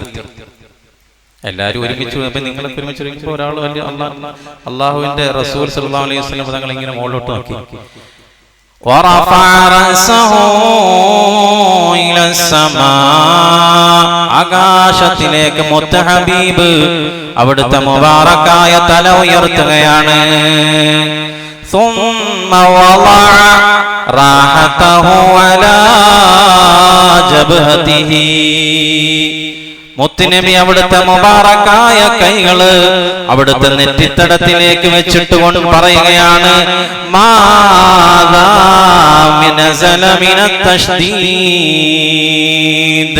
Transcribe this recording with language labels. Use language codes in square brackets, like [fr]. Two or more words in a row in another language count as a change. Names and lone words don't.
[ml] എല്ലാവരും ഒരുമിച്ച്, അപ്പൊ നിങ്ങളൊക്കെ ഒരുമിച്ച് ഒരുമിച്ചപ്പോൾ ഒരാൾ വലിയ അള്ളാഹുവിന്റെ റസൂൽ [ar] صلى الله عليه وسلم [ml] തങ്ങൾ ഇങ്ങനെ മുകളിലോട്ട് നോക്കി. ആകാശത്തിലേക്ക് മുത്ത ഹബീബ് അവിടുത്തെ മുബാറക്കായ തല ഉയർത്തുകയാണ്. [ar] ثم وضع راحته على جبهته. [ml] മുത്തുനബി അവിടുത്തെ മുബാറക്കായ കൈകള് അവിടുത്തെ നെറ്റിത്തടത്തിലേക്ക് വെച്ചിട്ട് കൊണ്ട് പറയുകയാണ്, [ar] ماذا أنزل من التشديد.